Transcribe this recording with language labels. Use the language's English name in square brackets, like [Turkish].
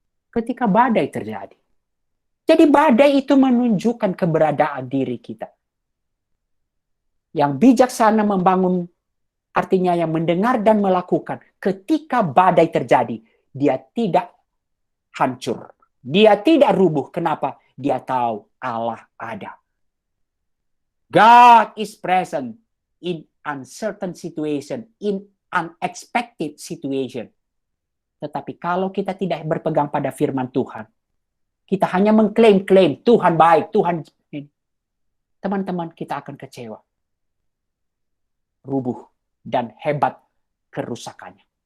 [Indonesian] Ketika badai terjadi. Jadi badai itu menunjukkan keberadaan diri kita. Yang bijaksana membangun, artinya yang mendengar dan melakukan. Ketika badai terjadi, dia tidak hancur. Dia tidak rubuh. Kenapa? Dia tahu Allah ada. [English] God is present in uncertain situation, in unexpected situation. [Indonesian] Tetapi kalau kita tidak berpegang pada firman Tuhan, kita hanya mengklaim-klaim Tuhan baik, Tuhan, teman-teman, kita akan kecewa. Rubuh dan hebat kerusakannya.